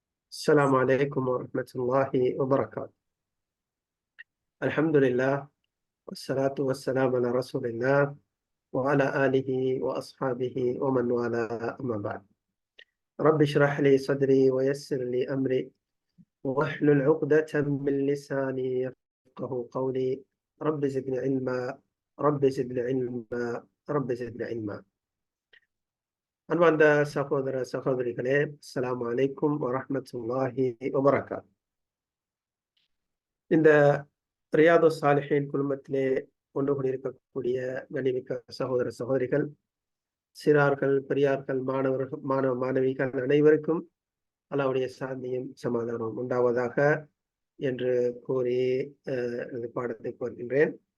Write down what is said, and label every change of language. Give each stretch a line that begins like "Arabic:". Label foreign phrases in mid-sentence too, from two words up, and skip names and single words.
Arabic: السلام عليكم ورحمة الله وبركاته. الحمد لله والصلاة والسلام على رسول الله وعلى آله وأصحابه ومن والاه، أما بعد. رب اشرح لي صدري ويسر لي أمري واحلل عقدة من لساني يفقه قولي. رب زدني علما، رب زدني علما، رب زدني علما.
Tamil: அன்பார்ந்த சகோதர சகோதரிகளே,
Arabic: السلام عليكم ورحمة الله وبركاته.
Tamil: இந்த ரியாது சாலிஹின் குழுமத்திலே ஒன்று கூடியிருக்கக்கூடிய கண்ணியமிக்க சகோதர சகோதரிகள், சிறார்கள், பெரியார்கள், மாணவர்கள், மாணவிகள் அனைவருக்கும் அல்லாஹ்வுடைய சாந்தியும் சமாதானம் உண்டாவதாக என்று கூறி இந்த பாடத்தை கோருகின்றேன்.